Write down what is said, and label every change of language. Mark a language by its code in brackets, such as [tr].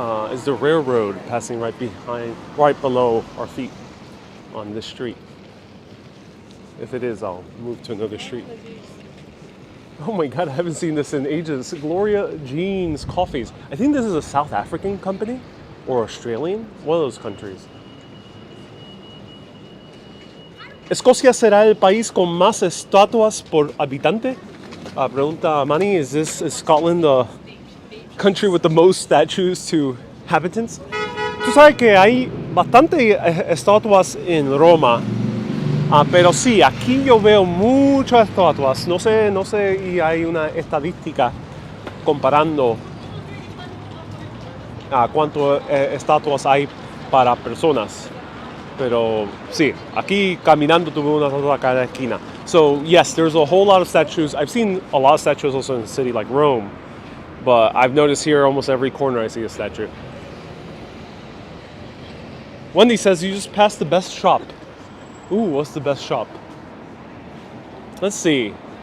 [en] Is the railroad passing right below our feet on this street? If it is, I'll move to another street. Oh my God, I haven't seen this in ages. Gloria Jean's Coffees. I think this is a South African company or Australian, one of those countries. [es] ¿Escocia será el país con más estatuas por habitante? Pregunta Manny, [en] is Scotland the country with the most statues to inhabitants? [es] Tú sabes que hay bastante estatuas en Roma, Pero sí, aquí yo veo muchas estatuas. No sé, y hay una estadística comparando a cuántas estatuas hay para personas. Pero sí, aquí caminando tuve una estatua a cada esquina. [en] So yes, there's a whole lot of statues. I've seen a lot of statues also in a city like Rome, but I've noticed here almost every corner I see a statue. Wendy says you just passed the best shop. Ooh, what's the best shop? Let's see.